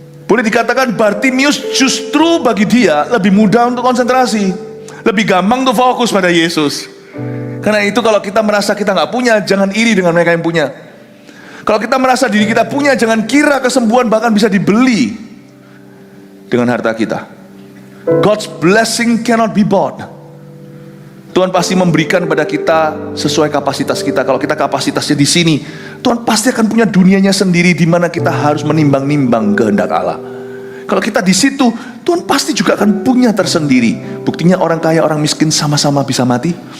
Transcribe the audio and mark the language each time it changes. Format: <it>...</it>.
<id>Boleh dikatakan Bartimius justru bagi dia lebih mudah untuk konsentrasi, lebih gampang untuk fokus pada Yesus. Karena itu kalau kita merasa kita nggak punya, jangan iri dengan mereka yang punya. Kalau kita merasa diri kita punya, jangan kira kesembuhan bahkan bisa dibeli dengan harta kita.</id> <en>God's blessing cannot be bought.</en> <id>Tuhan pasti memberikan pada kita sesuai kapasitas kita. Kalau kita kapasitasnya di sini, Tuhan pasti akan punya dunianya sendiri di mana kita harus menimbang-nimbang kehendak Allah. Kalau kita di situ, Tuhan pasti juga akan punya tersendiri. Buktinya orang kaya, orang miskin sama-sama bisa mati.</id>